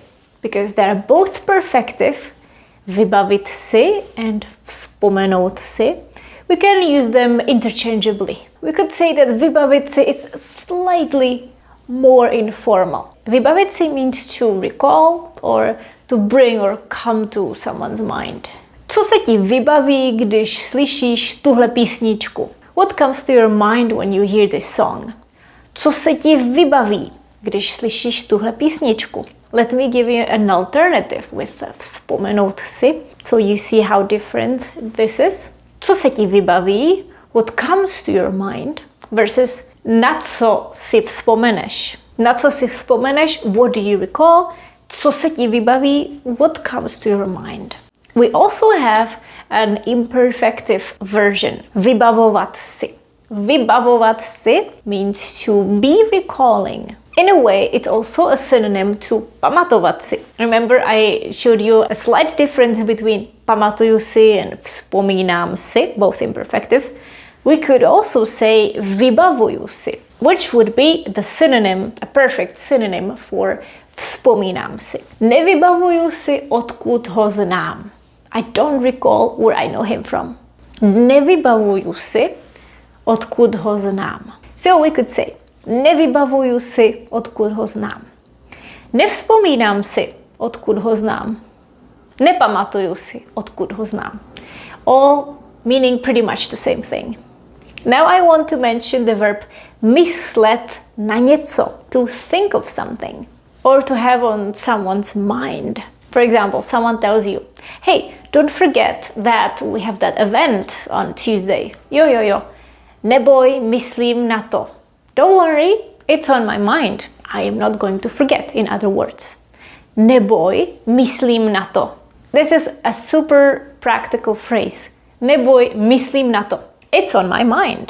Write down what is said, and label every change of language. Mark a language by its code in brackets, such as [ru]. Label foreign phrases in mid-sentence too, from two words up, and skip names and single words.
[en] Because they are both perfective. [cs] Vybavit si and vzpomenout si. [en] We can use them interchangeably. We could say that [cs] vybavit si [en] is slightly more informal. [cs] Vybavit si [en] means to recall or to bring or come to someone's mind. [cs] Co se ti vybaví, když slyšíš tuhle písničku? [en] What comes to your mind when you hear this song? [cs] Co se ti vybaví, když slyšíš tuhle písničku? [en] Let me give you an alternative with [cs] vzpomenout si, [en] so you see how different this is. [cs] Co se ti vybaví, [en] what comes to your mind, versus [cs] na co si vzpomeneš. Na co si vzpomeneš, [en] what do you recall? [cs] Co se ti vybaví, [en] what comes to your mind. We also have an imperfective version, [cs] vybavovat si. Vybavovat si [en] means to be recalling. In a way, it's also a synonym to [cs] pamatovat si. [en] Remember, I showed you a slight difference between [cs] pamatuju si [en] and [cs] vzpomínám si, [en] both imperfective. We could also say [cs] vybavuju si, [en] which would be the synonym, a perfect synonym for [cs] vzpomínám si. Nevybavuju si, odkud ho znám. [en] I don't recall where I know him from. [cs] Nevybavuju si, odkud ho znám. [en] So we could say, [cs] nevybavuju si, odkud ho znám. Nevzpomínám si, odkud ho znám. Nepamatuju si, odkud ho znám. [en] All meaning pretty much the same thing. Now I want to mention the verb [cs] myslet na něco, [en] to think of something, or to have on someone's mind. For example, someone tells you, hey, don't forget that we have that event on Tuesday. [cs] Jo. Neboj, myslím na to. [en] Don't worry, it's on my mind. I am not going to forget, in other words. [cs] Neboj, myslím na to. [en] This is a super practical phrase. [cs] Neboj, myslím na to. [en] It's on my mind.